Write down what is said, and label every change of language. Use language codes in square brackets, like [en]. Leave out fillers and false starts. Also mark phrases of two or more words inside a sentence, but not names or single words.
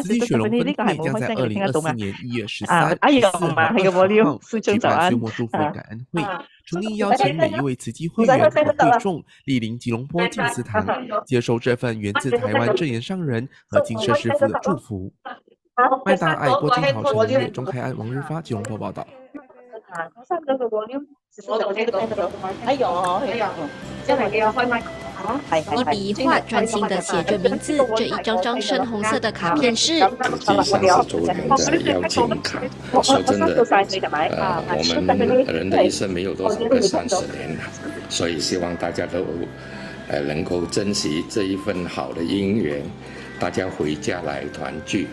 [zh] 慈濟雪隆分會將在2024年1月13、14號、20號舉辦歲末祝福感恩會，誠意邀請每一位慈濟會員和會眾莅臨吉隆坡靜思堂，接受這份源自台灣證嚴上人和金舍師父的祝福。麥大愛郭金豪陳音樂鍾開安王日發吉隆坡報道。一笔一画专心的写着名字，这一张张深红色的卡片是慈济30周年的邀请卡。说真的，我们人的一生没有多少个30年了，所以希望大家都能够珍惜这一份好的姻缘，大家回家来团聚。